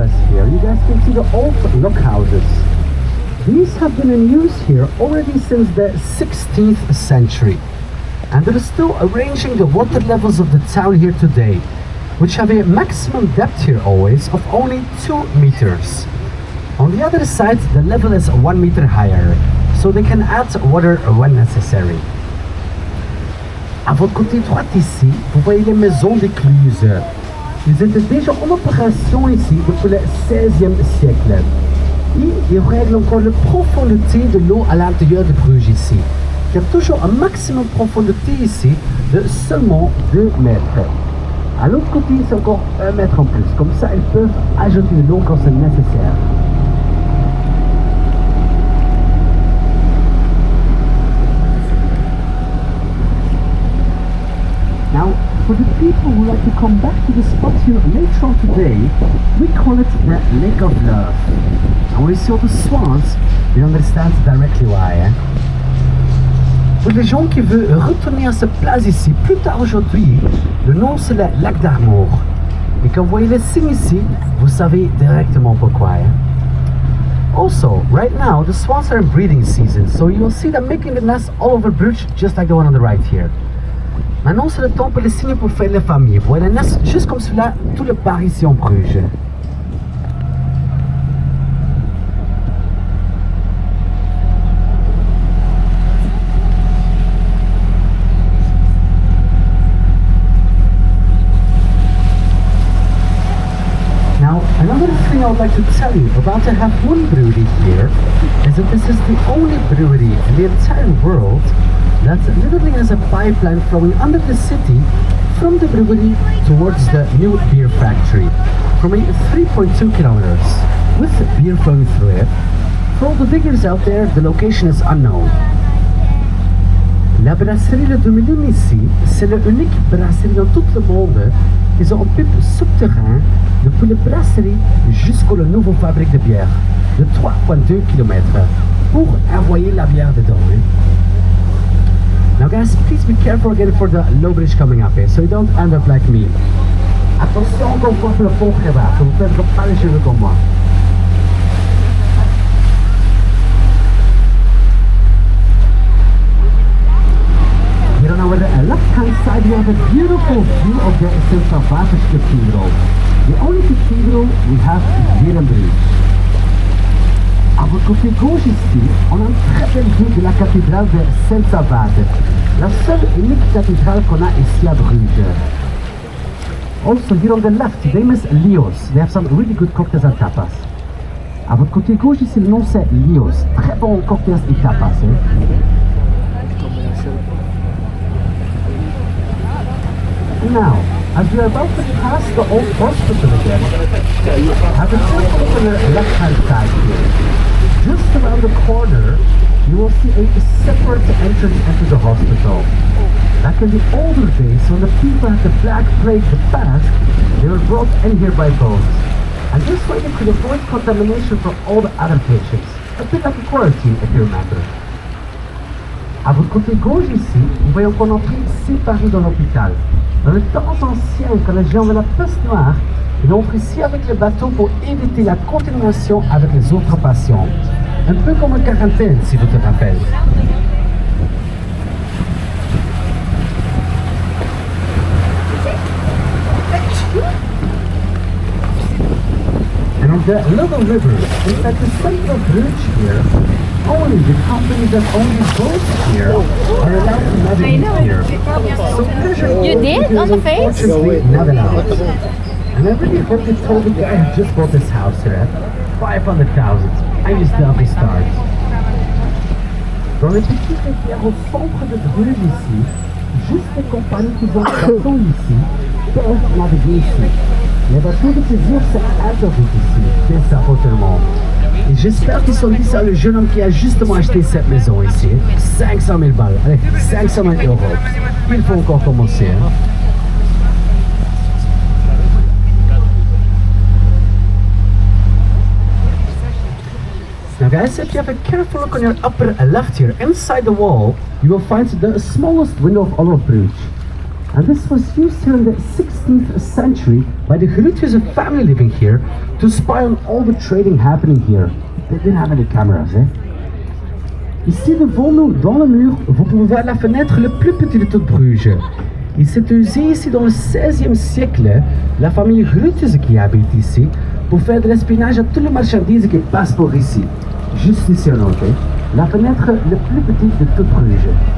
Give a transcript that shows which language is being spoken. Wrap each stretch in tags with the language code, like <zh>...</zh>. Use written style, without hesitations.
<en>Here, you guys can see the old lock houses. These have been in use here already since the 16th century, and they're still arranging the water levels of the town here today, which have a maximum depth here always of only 2 meters. On the other side, the level is 1 meter higher, so they can add water when necessary.</en> <fr>À votre côté droit ici, vous voyez les maisons d'écluses. Ils étaient déjà en opération ici depuis le XVIe siècle. Et ils règlent encore la profondité de l'eau à l'intérieur de Bruges ici. Il y a toujours un maximum de profondité ici de seulement 2 mètres. À l'autre côté, c'est encore 1 mètre en plus. Comme ça, ils peuvent ajouter de l'eau quand c'est nécessaire.</fr> <en>Now, for the people who like to come back to the spot here later on today, we call it the Lake of Love. And when you see all the swans, you understand directly why. Eh?</en> <fr>Pour les gens qui veulent retourner à cette place ici plus tard aujourd'hui, le nom c'est le lac d'Armour. Et quand vous voyez les signes ici, vous savez directement pourquoi. Eh?</fr> <en>Also, right now, the swans are in breeding season, so you will see them making the nest all over Bruges, just like the one on the right here.</en> <fr>Maintenant, c'est le temps pour les signes pour faire les familles. Vous voyez les nestes juste comme cela, tout le parc ici en Bruges.</fr> <en>Now, another thing I would like to tell you about the Half Moon Brewery here is that this is the only brewery in the entire world that literally has a pipeline flowing under the city from the brewery towards the new beer factory from a 3.2 kilometers with beer flowing through it. For all the diggers out there, the location is unknown.</en> <fr>La brasserie Le 2000 ici, c'est l'unique brasserie dans tout le monde qui ont un pipe souterrain depuis la brasserie jusqu'au nouveau fabrique de bière de 3.2 km pour envoyer la bière dedans.</fr> <en>Now guys, please be careful again for the low bridge coming up here, so you don't end up like me.</en> <fr>Attention qu'on voit le pont très bas, vous ne perdrez pas les cheveux comme moi.</fr> <en>Here on our left-hand side, we have a beautiful view of the Sint-Salvator Cathedral. The only cathedral we have here in Bruges.</en> <fr>À votre côté gauche ici, on a une très belle vue de la cathédrale de Sint-Salvator, la seule et unique cathédrale qu'on a ici à Bruges.</fr> <en>Also here on the left, they miss Leo's. They have some really good cocktails and tapas.</en> <fr>À votre côté gauche ici, le nom c'est Leo's. Très bon cocktails et tapas.</fr> <en>Now, as we are about to pass the old hospital again, have a look on the left-hand side here. Just around the corner, you will see a separate entrance into the hospital. Back in the older days, when the people had the Black Plague passed, they were brought in here by boat. And this way they could avoid contamination from all the other patients. A bit like a quarantine, if you remember.</en> <fr>À votre côté gauche ici, vous voyez qu'on entre séparés dans l'hôpital. Dans le temps ancien, quand les gens avaient la peste noire, ils entrent ici avec le bateau pour éviter la contamination avec les autres patients. Un peu comme en quarantaine, si vous te rappelez.</fr> <en>And on the little river, inside the central bridge here, only the companies that own these boats here are allowed to navigate here. So pleasure You did? On the face? unfortunately not allowed. And I really hope they told the guy who just bought this house here at 500,000. I just love the start.</en> <fr>Dans le petit rivière au centre de Bruges ici, juste les compagnies qui ont des bateaux ici peuvent naviguer ici. Les bateaux de plaisir, c'est interdit ici, c'est ça pour tout le monde. Et j'espère qu'ils sont dit ça le jeune homme qui a justement acheté cette maison ici. 500 000 balles, allez, 500 000 euros. Il faut encore commencer. Hein.</fr> <en>Now guys, if you have a careful look on your upper left here, inside the wall, you will find the smallest window of all of Bruges. And this was used here in the 16th century by the Grotius family living here to spy on all the trading happening here. They didn't have any cameras, eh?</en> <fr>Ici devant nous, dans le mur, vous pouvez voir la fenêtre le plus petit de toute Bruges. Il s'est usé ici dans le 16e siècle, la famille Grotius qui habite ici, pour faire de l'espionnage à toutes les marchandises qui passent par ici. Juste ici en haut, la fenêtre le plus petite de toute Bruges.</fr>